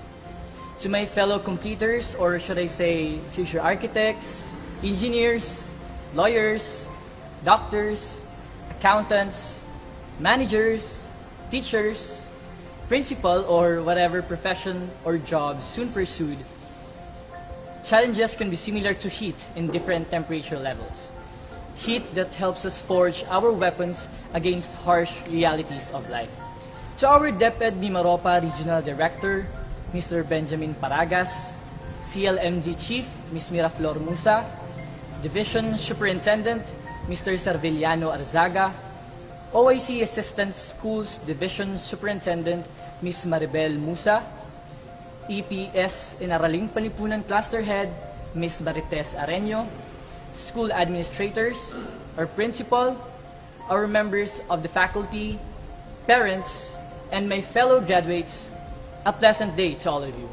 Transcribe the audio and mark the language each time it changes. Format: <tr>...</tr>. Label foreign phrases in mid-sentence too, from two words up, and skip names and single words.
<en>To my fellow completers, or should I say future architects, engineers, lawyers, doctors, accountants, managers, teachers, principal, or whatever profession or job soon pursued, challenges can be similar to heat in different temperature levels. Heat that helps us forge our weapons against harsh realities of life. To our DepEd Mimaropa Regional Director, Mr. Benjamin Paragas, CLMD Chief, Ms. Miraflor Musa, Division Superintendent, Mr. Serviliano Arzaga, OIC Assistant Schools Division Superintendent, Ms. Maribel Musa, EPS Inaraling Panipunan Cluster Head, Ms. Marites Areño, school administrators, our principal, our members of the faculty, parents, and my fellow graduates, a pleasant day to all of you.</en>